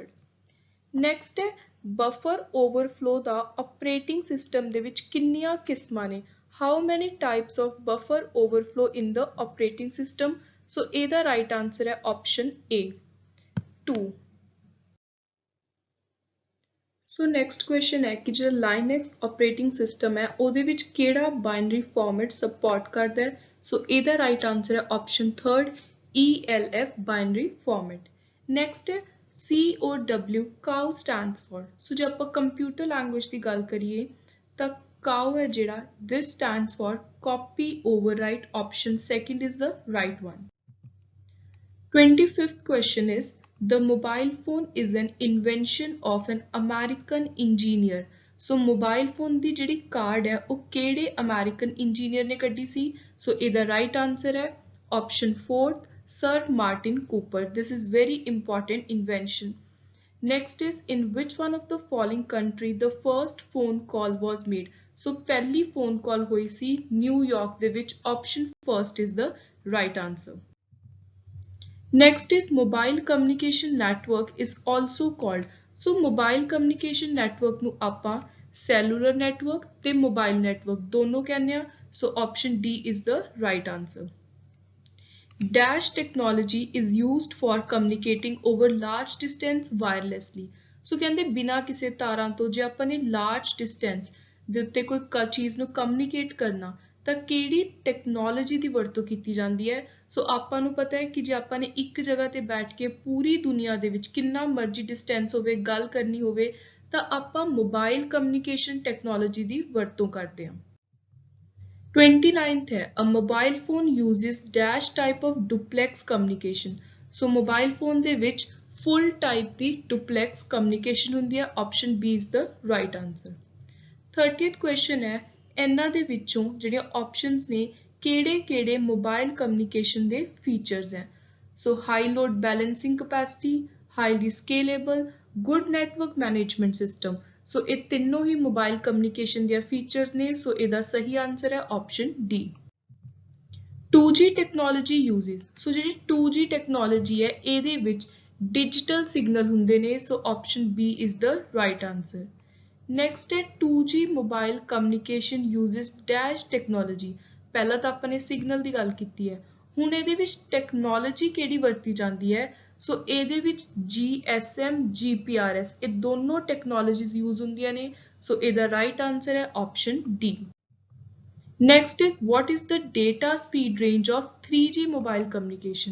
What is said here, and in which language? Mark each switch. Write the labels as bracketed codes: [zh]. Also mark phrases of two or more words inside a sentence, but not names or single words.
[pa] ਨੈਕਸਟ ਹੈ ਬਫਰ ਓਵਰਫਲੋ ਦਾ ਆਪਰੇਟਿੰਗ ਸਿਸਟਮ ਦੇ ਵਿੱਚ ਕਿੰਨੀਆਂ ਕਿਸਮਾਂ ਨੇ [en] how many types of buffer overflow in the operating system So A ਦਾ right answer ਹੈ option A 2। So next question [pa] ਹੈ ਕਿ ਜਿਹੜਾ [en] Linux operating system [pa] ਹੈ ਉਹਦੇ ਵਿੱਚ ਕਿਹੜਾ [en] binary format support [pa] ਕਰਦਾ ਹੈ so A ਦਾ [en] right answer [pa] ਹੈ [en] option 3 ELF binary format। Next ਹੈ COW cow stands for so [pa] ਜੇ ਆਪਾਂ [en] computer language [pa] ਦੀ ਗੱਲ ਕਰੀਏ ਤਾਂ [en] cow [pa] ਹੈ ਜਿਹੜਾ [en] this stands for copy overwrite option second is the right one। 25th question is the mobile phone is an invention of an American engineer। So mobile phone [pa] ਦੀ ਜਿਹੜੀ ਕਾਰਡ ਹੈ ਉਹ ਕਿਹੜੇ [en] American engineer [pa] ਨੇ ਕੱਢੀ ਸੀ so ਇਹਦਾ [en] right answer [pa] ਹੈ [en] option 4 [pa] Sir Martin Cooper। [en] This is very important invention। Next is in which one of the following country the first phone call was made? [pa] So ਪਹਿਲੀ [en] phone call [pa] ਹੋਈ ਸੀ ਨਿਊ ਯਾਰਕ ਦੇ ਵਿੱਚ [en] option first is the right answer। Next is mobile communication network is also called so mobile communication network [pa] ਨੂੰ ਆਪਾਂ [en] cellular network ਤੇ mobile network [pa] ਦੋਨੋਂ ਕਹਿੰਦੇ ਆ [en] so option D is the right answer। Dash technology is used for communicating over large distance wirelessly [pa] so ਕਹਿੰਦੇ ਬਿਨਾਂ ਕਿਸੇ ਤਾਰਾਂ ਤੋਂ ਜੇ ਆਪਾਂ ਨੇ [en] large distance [pa] ਦੇ ਉੱਤੇ ਕੋਈ ਚੀਜ਼ ਨੂੰ communicate ਕਰਨਾ ਤਾਂ ਕਿਹੜੀ ਟੈਕਨੋਲੋਜੀ ਦੀ ਵਰਤੋਂ ਕੀਤੀ ਜਾਂਦੀ ਹੈ ਸੋ ਆਪਾਂ ਨੂੰ ਪਤਾ ਹੈ ਕਿ ਜੇ ਆਪਾਂ ਨੇ ਇੱਕ ਜਗ੍ਹਾ ਤੇ ਬੈਠ ਕੇ ਪੂਰੀ ਦੁਨੀਆ ਦੇ ਵਿੱਚ ਕਿੰਨਾ ਮਰਜ਼ੀ ਡਿਸਟੈਂਸ ਹੋਵੇ ਗੱਲ ਕਰਨੀ ਹੋਵੇ ਤਾਂ ਆਪਾਂ [en] mobile communication technology [pa] ਦੀ ਵਰਤੋਂ ਕਰਦੇ ਹਾਂ। [en] 29th ਹੈ a mobile phone uses dash type of duplex communication so mobile phone [pa] ਦੇ ਵਿੱਚ [en] full type ਦੀ duplex communication [pa] ਹੁੰਦੀ ਹੈ [en] option B is the right answer। [pa] 30th question ਹੈ ਇਹਨਾਂ ਦੇ ਵਿੱਚੋਂ ਜਿਹੜੀਆਂ ਆਪਸ਼ਨਸ ਨੇ ਕਿਹੜੇ [en] mobile communication [pa] ਦੇ ਫੀਚਰਸ ਹੈ ਸੋ [en] high load balancing capacity highly scalable good network management system [pa] ਸੋ ਇਹ ਤਿੰਨੋਂ ਹੀ [en] mobile communication [pa] ਦੀਆਂ ਫੀਚਰਸ ਨੇ ਸੋ ਇਹਦਾ ਸਹੀ ਆਨਸਰ ਹੈ [en] option D. 2G technology uses [pa] ਸੋ ਜਿਹੜੀ 2G ਟੈਕਨੋਲੋਜੀ ਹੈ ਇਹਦੇ ਵਿੱਚ [en] digital signal [pa] ਹੁੰਦੇ ਨੇ ਸੋ [en] option B is the right answer. [pa] Next है [en] 2G mobile communication uses dash technology [pa] ਪਹਿਲਾਂ ਤਾਂ ਆਪਾਂ ਨੇ ਸਿਗਨਲ ਦੀ ਗੱਲ ਕੀਤੀ ਹੈ ਹੁਣ ਇਹਦੇ ਵਿੱਚ ਟੈਕਨੋਲੋਜੀ ਕਿਹੜੀ ਵਰਤੀ ਜਾਂਦੀ ਹੈ ਸੋ ਇਹਦੇ ਵਿੱਚ GSM GPRS ਇਹ ਦੋਨੋਂ [en] technologies use [pa] ਹੁੰਦੀਆਂ ਨੇ। ਸੋ ਇਹਦਾ [en] right answer [pa] ਹੈ [en] option D. Next is what is the data speed range of 3G mobile communication?